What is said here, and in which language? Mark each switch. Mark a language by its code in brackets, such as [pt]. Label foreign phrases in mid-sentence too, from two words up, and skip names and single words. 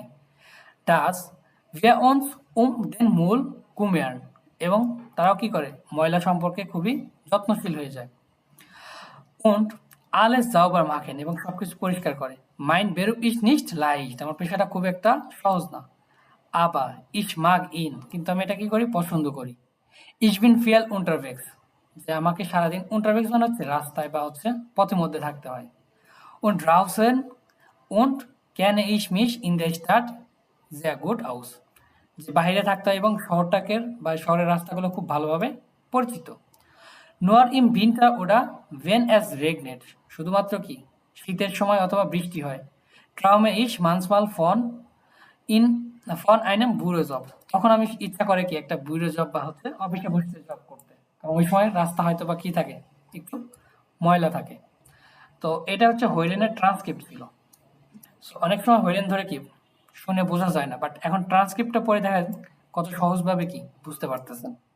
[de] dass wir uns den Müll kümmern, [bn] এবং তারাও কি করে ময়লা সম্পর্কে খুবই যত্নশীল হয়ে যায়। [de] und alles sauber machen, [bn] এবং সবকিছু পরিষ্কার করে। [de] mein Beruf ist nicht leicht, [bn] আমার পেশাটা খুব একটা সহজ না। [de] aber ich mag ihn, [bn] কিন্তু আমি এটা কি করি পছন্দ করি। [de] ich bin viel unterwegs, [bn] যে আমাকে সারাদিন unterwegs মানে হচ্ছে রাস্তায় বা হচ্ছে পথের মধ্যে থাকতে হয়। [de] und draußen und kenne ich mich in der Stadt sehr gut aus, [bn] যে বাইরে থাকতে হয় এবং শহরটাকে বা শহরের রাস্তাগুলো খুব ভালোভাবে পরিচিত। [de] nur im Winter oder wenn es regnet, [bn] শুধুমাত্র কি শীতের সময় অথবা বৃষ্টি হয়। [de] träume ich manchmal von einem Bürojob, [bn] তখন আমি ইচ্ছা করে কি একটা [de] Büro Job [bn] বা হচ্ছে অফিসে বসে জব করতে, কারণ ওই সময় রাস্তা হয়তো বা কি থাকে একটু ময়লা থাকে। তো এটা হচ্ছে হৈলেনের ট্রান্সক্রিপ্ট ছিল। So, অনেক সময় হৈলেন ধরে কি শুনে বোঝা যায় না, বাট এখন ট্রান্সক্রিপ্টটা পড়ে দেখেন কত সহজভাবে কি বুঝতে পারতেছেন।